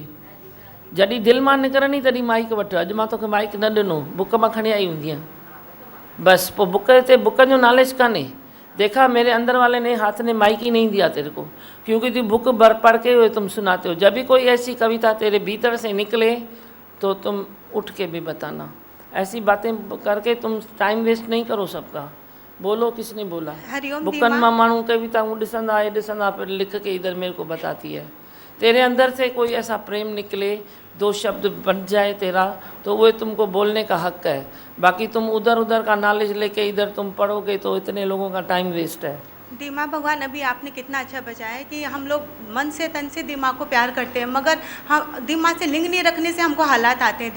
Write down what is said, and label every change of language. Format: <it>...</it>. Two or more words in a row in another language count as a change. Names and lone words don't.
<sd>जॾहिं दिलि मां निकिरनी तॾहिं माइक वठि। अॼु मां तोखे माइक न ॾिनो, बुक मां खणी आई हूंदी आहे बस। पोइ बुक ते बुक जो नॉलेज कान्हे।</sd> <hi>देखा मेरे अंदर वाले ने हाथ ने माइक ही नहीं दिया तेरे को, क्योंकि तू बुक पढ़ के हुए तुम सुनाते हो। जब भी कोई ऐसी कविता तेरे भीतर से निकले तो तुम उठ के भी बताना। ऐसी बातें करके तुम</hi> <en>time waste</en> <hi>नहीं करो सबका। बोलो, किसने बोला?</hi> <sd>बुकन मां माण्हू कविताऊं ॾिसंदा ॾिसंदा</sd> <hi>फिर लिख के इधर मेरे को बताती है। तेरे अंदर से कोई ऐसा प्रेम निकले, 2 शब्द बन जाए तेरा, तो वो तुमको बोलने का हक है। बाकी तुम उधर उधर का नॉलेज लेके इधर तुम पढ़ोगे तो इतने लोगों का</hi> <en>time waste</en> <hi>है। दिमाग भगवान अभी आपने कितना अच्छा बचाया कि हम लोग मन से तन से दिमाग को प्यार करते हैं, मगर हम दिमाग से लिंक नहीं रखने से हमको हालात आते हैं।</hi>